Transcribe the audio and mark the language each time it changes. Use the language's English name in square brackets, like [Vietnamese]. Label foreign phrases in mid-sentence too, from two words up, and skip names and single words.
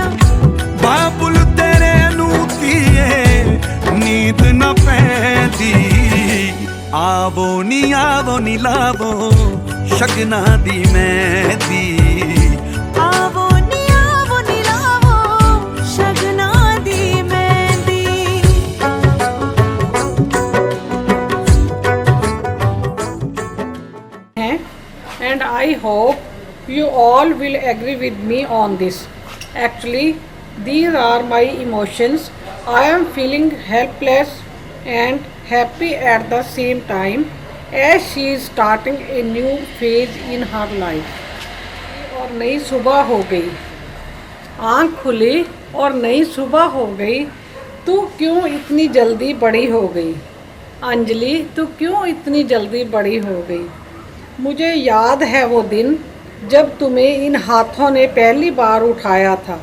[Punjabi] ਬਾਬੁਲ ਤੇਰੇ ਨੂੰ ਕਿਏ ਨੀਂਦ ਨਾ ਪੈਂਦੀ, ਆਵੋ ਨੀਲਾਵੋ ਸ਼ਗਨਾਂ ਦੀ ਮਹਿੰਦੀ। ਆਵੋ ਨੀਲਾਵੋ ਸ਼ਗਨਾਂ ਦੀ ਮਹਿੰਦੀ। [English] And I hope you all will agree with me on this. Actually, these are my emotions. I am feeling helpless and happy at the same time as she is starting a new phase in her life. [Hindi] और नई सुबह हो गई, आँख खुली और नई सुबह हो गई। तू क्यों इतनी जल्दी बड़ी हो गई अंजलि, तू क्यों इतनी जल्दी बड़ी हो गई। मुझे याद है वो दिन जब तुम्हें इन हाथों ने पहली बार उठाया था।